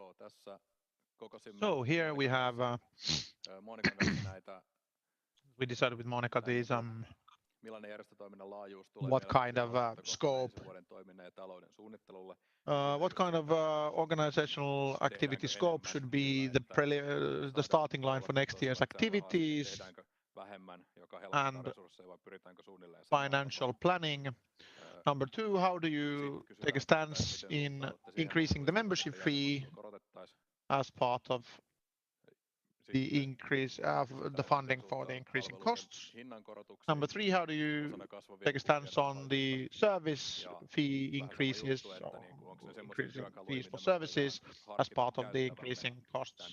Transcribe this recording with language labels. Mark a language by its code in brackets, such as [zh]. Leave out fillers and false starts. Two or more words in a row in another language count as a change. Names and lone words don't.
[en] So here we have, we decided with Monica these, what kind of scope, what kind of organizational activity scope should be the starting line for next year's activities, [fi] vähemmän, joka helpottaa [en] and [fi] resursseja, vai pyritäänkö suunnilleen samaan [en] financial planning. Number two, how do you take a stance in increasing the membership fee as part of the increase of the funding for the increasing costs? Number three, how do you take a stance on the service fee increases or increasing fees for services as part of the increasing costs?